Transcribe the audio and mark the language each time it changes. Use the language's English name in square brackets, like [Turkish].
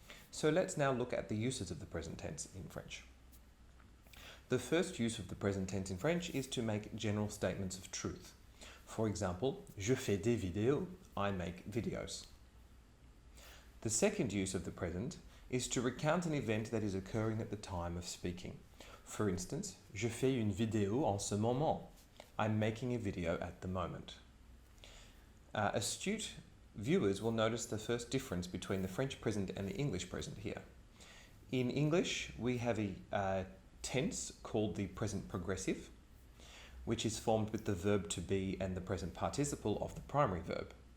[English] So let's now look at the uses of the present tense in French. The first use of the present tense in French is to make general statements of truth. For example, [French] je fais des vidéos, [English] I make videos. The second use of the present is to recount an event that is occurring at the time of speaking. For instance, [French] je fais une vidéo en ce moment. [English] I'm making a video at the moment. Astute viewers will notice the first difference between the French present and the English present here. In English, we have a tense called the present progressive, which is formed with the verb to be and the present participle of the primary verb.